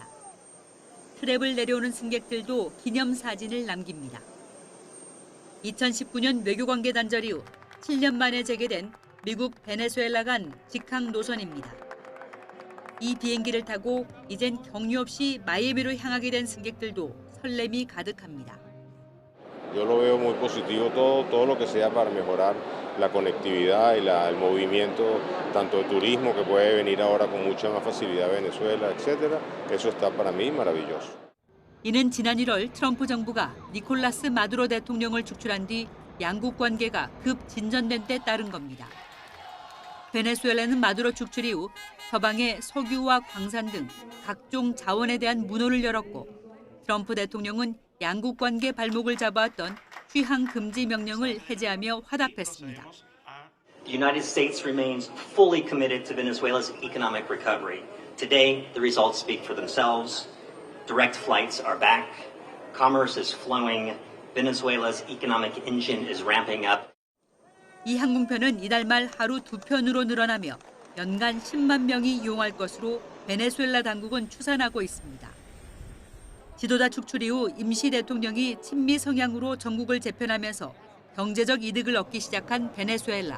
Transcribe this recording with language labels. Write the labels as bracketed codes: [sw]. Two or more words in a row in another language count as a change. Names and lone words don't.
[ko] 트랩을 내려오는 승객들도 기념사진을 남깁니다. 2019년 외교관계 단절 이후 7년 만에 재개된 미국 베네수엘라 간 직항 노선입니다. 이 비행기를 타고 이젠 격려 없이 마이애미로 향하게 된 승객들도 설렘이 가득합니다. [es] Yo lo veo muy positivo todo lo que sea para mejorar la conectividad y el movimiento tanto de turismo que puede venir ahora con mucha más facilidad a Venezuela, etcétera. Eso está para mí maravilloso. [ko] 이는 지난 1월 트럼프 정부가 니콜라스 마두로 대통령을 축출한 뒤 양국 관계가 급 진전된 데 따른 겁니다. 베네수엘라는 마두로 축출 이후 서방의 석유와 광산 등 각종 자원에 대한 문호를 열었고 트럼프 대통령은 양국 관계 발목을 잡아왔던 휘항 금지 명령을 해제하며 화답했습니다. [en] The United States remains fully committed to Venezuela's economic recovery. Today, the results speak for themselves. Direct flights are back. Commerce is flowing. Venezuela's economic engine is ramping up. [ko] 이 항공편은 이달 말 하루 2편으로 늘어나며 연간 10만 명이 이용할 것으로 베네수엘라 당국은 추산하고 있습니다. 지도자 축출 이후 임시 대통령이 친미 성향으로 정국을 재편하면서 경제적 이득을 얻기 시작한 베네수엘라.